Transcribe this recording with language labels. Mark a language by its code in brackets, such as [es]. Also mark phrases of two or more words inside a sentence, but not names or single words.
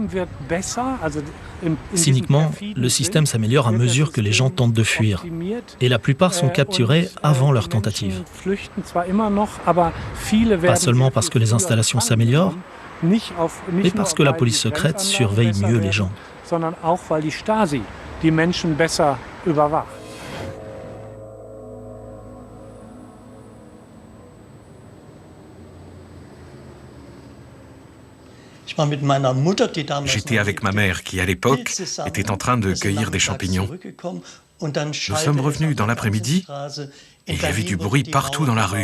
[fr] Cyniquement, le système s'améliore à mesure que les gens tentent de fuir. Et la plupart sont capturés avant leur tentative. Pas seulement parce que les installations s'améliorent, mais parce que la police secrète surveille mieux les gens. [de] Sondern auch weil die Stasi die Menschen besser überwacht. [fr] J'étais avec ma mère qui, à l'époque, était en train de cueillir des champignons. Nous sommes revenus dans l'après-midi et il y avait du bruit partout dans la rue.